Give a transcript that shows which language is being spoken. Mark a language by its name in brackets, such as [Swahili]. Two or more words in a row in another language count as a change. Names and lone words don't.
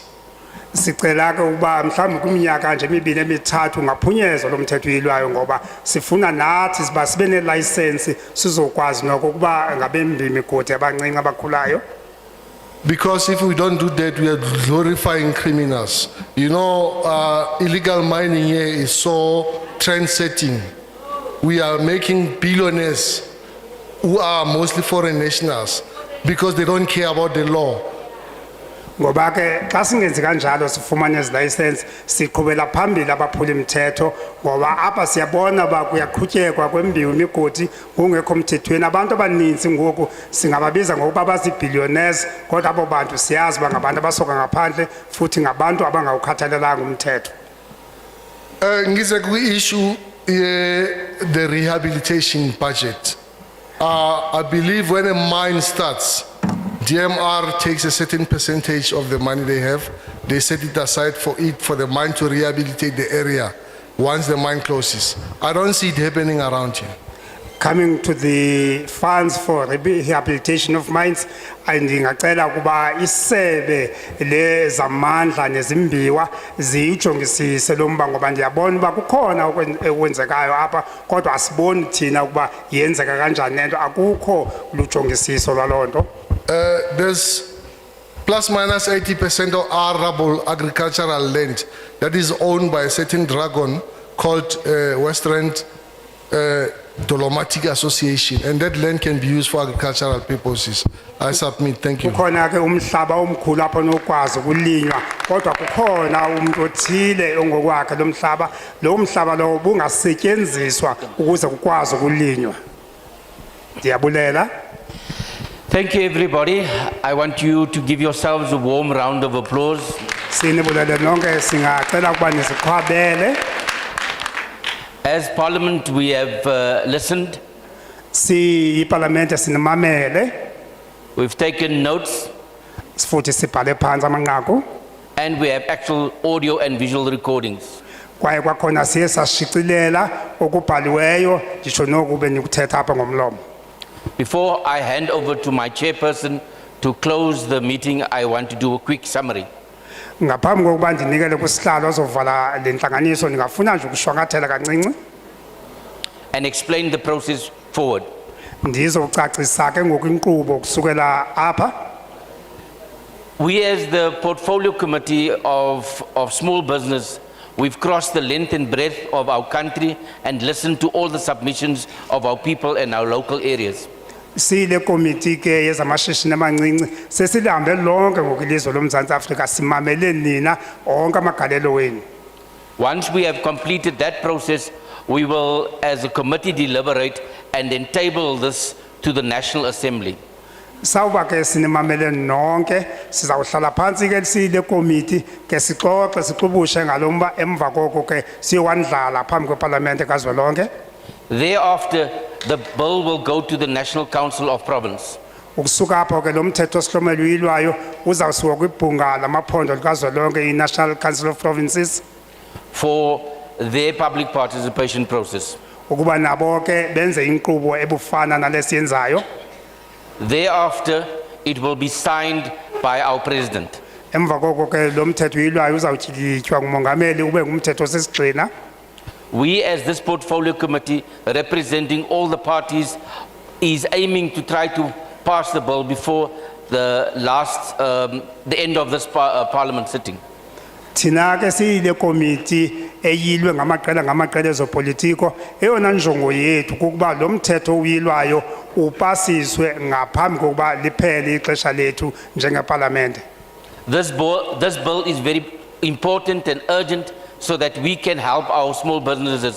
[Xhosa] Sicela ke ukuba mhlawumbe kuminyaka nje emibili emithathu ngaphunyezwa lo mthetho uyilwayo ngoba sifuna nathi sibe ne license sizokwazi noko ukuba ngabembi imigodi abancinci abakhulayo. [English] Because if we don't do that, we are glorifying criminals. You know, illegal mining here is so trend-setting. We are making billionaires who are mostly foreign nationals because they don't care about the law. [Xhosa] Ngoba ke xa singenzi kanjalo sifumane license siqhubela phambili abaphula imithetho ngoba apha siyabona ba kuyaqhutyekwa kwembiwo imigodi kungekho mthethweni. Abantu abaninzi ngoku singababiza ngokuba bazibillionaires kodwa abo bantu siyazi bangabantu abasoka ngaphandle futhi ngabantu abangawukhathalelanga umthetho. [English] Ngize ku-issue the rehabilitation budget. I believe when a mine starts, DMR takes a certain percentage of the money they have. They set it aside for the mine to rehabilitate the area once the mine closes. I don't see it happening around here. Coming to the funds for rehabilitation of mines, [Xhosa] ndingacela kuba isebe le zamandla nezimbiwa ziyijongisise lo mba ngoba ndiyabona uba kukhona okwenzekayo apha kodwa asiboni thina ukuba yenzeka kanjani lento, akukho lujongisiso lwaloo nto. [English] There's plus minus 80% of arable agricultural land that is owned by a certain dragon called Western Dolomatic Association, and that land can be used for agricultural purposes. I submit, thank you. [Xhosa] Kukhona ke umhlaba omkhulu apho nokwazi ukulinywa kodwa kukhona umuntu othile ongokwakhe lo mhlaba lo bungasetyenziswa ukuze kukwazi ukulinywa. Ndiyabulela. [English] Thank you, everybody. I want you to give yourselves a warm round of applause. [Xhosa] Sinibulele nonke singacela ukuba nisiqhwabele. [English] As Parliament, we have listened. [Xhosa] Si iParliament sinimamele. [English] We've taken notes. [Xhosa] Sifuthi sibhale phansi amanqaku. [English] And we have actual audio and visual recordings. [Xhosa] Kwaye kwakhona siye sashicilela okubhaliweyo ngisho nokube nikuthetha apha ngomlomo. [English] Before I hand over to my chairperson to close the meeting, I want to do a quick summary. [Xhosa] Ngaphambi kokuba ndinikele kusihlalo ozovala le ntlanganiso ndingafuna nje ukushwankathela kancinci. [English] And explain the process forward. [Xhosa] Ndizocacisa ke ngokuinkqubo kusukela apha. [English] We as the Portfolio Committee of Small Business, we've crossed the length and breadth of our country and listened to all the submissions of our people in our local areas. [Xhosa] Sile committee ke yezamashishini amancinci sesihambe lonke ngokwilizwe loMzantsi Afrika simamele nina onke amagalelo wenu. [English] Once we have completed that process, we will as a committee deliberate and then table this to the National Assembly. [Xhosa] Sawuba ke sinimamele nonke sizawuhlala phansi ke sile committee ke sixoxe sixubushe ngalomba emva koko ke siyowandlala phambi kweParliament kazwelonke. [English] Thereafter, the bill will go to the National Council of Province. [Xhosa] Ukusuka apho ke lo mthetho sihlomelo uyilwayo uzawusiwa kwibhunga lamaphondo likazwelonke i-National Council of Provinces [English] for their public participation process. [Xhosa] ukuba nabo ke benze inkqubo ebufana nalesiyenzayo. [English] Thereafter, it will be signed by our president. [Xhosa] Emva koko ke lo mthetho uyilwayo uzawutyikitywa ngumongameli ube ngumthethoosisigxina. [English] We as this portfolio committee representing all the parties is aiming to try to pass the bill before the end of this parliament sitting. [Xhosa] Thina ke siyile committee eyilwe ngamaqela ezopolitiko eyona njongo yethu kukuba lo mthetho uyilwayo upasiswe ngaphambi kokuba liphele ixesha lethu njengeParliament. [English] This bill is very important and urgent so that we can help our small businesses.